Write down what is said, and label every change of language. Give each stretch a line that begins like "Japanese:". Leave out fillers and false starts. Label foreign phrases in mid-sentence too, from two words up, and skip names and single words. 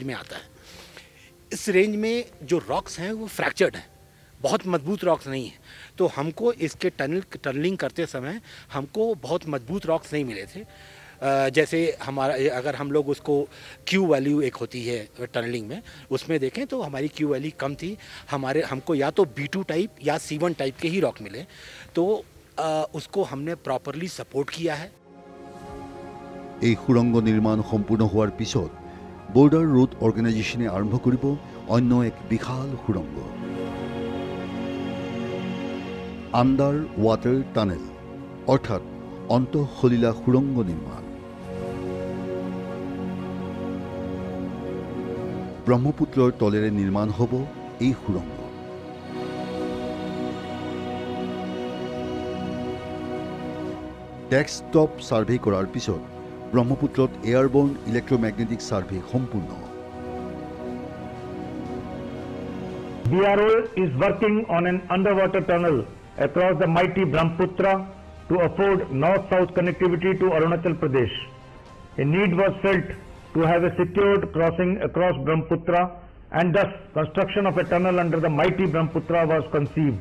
Hindi: में आता है इस रेंज में जो रॉक्स हैं वो फ्रैक्चर्ड हैं बहुत मजबूत रॉक्स नहीं है तो हमको इसके टनलिंग करते समय हमको बहुत मजबूत रॉक्स नहीं मिले थे जैसे हमारा अगर हम लोग उसको
English: Q value
Hindi: एक होती है टनलिंग में उसमें देखें तो हमारी
English: Q value
Hindi: कम थी हमको या तो B2 टाइप या C1 टाइप के ही रॉक मिले तो उसको हमने
English: properly support
Hindi: किया है
Assamese: এই সুৰংগ নিৰ্মাণ সম্পূৰ্ণ হোৱাৰ পিছত বৰ্ডাৰ ৰোড অৰ্গেনাইজেশ্যনে আৰম্ভ কৰিব অন্য এক বিশাল সুৰংগ
English: under water tunnel
Assamese: অৰ্থাৎ অন্তঃসলীলা সুৰংগ নিৰ্মাণ ব্ৰহ্মপুত্ৰৰ তলেৰে নিৰ্মাণ হ'ব এই সুৰংগ
English: desktop survey
Assamese: কৰাৰ পিছত ব্ৰহ্মপুত্ৰত
English: airborne electromagnetic survey
Assamese: সম্পূৰ্ণ
English: BRO is working on an underwater tunnel across the mighty Brahmaputra to afford north-south connectivity to Arunachal Pradesh. A need was felt to have a secured crossing across Brahmaputra and thus construction of a tunnel under the mighty Brahmaputra was conceived.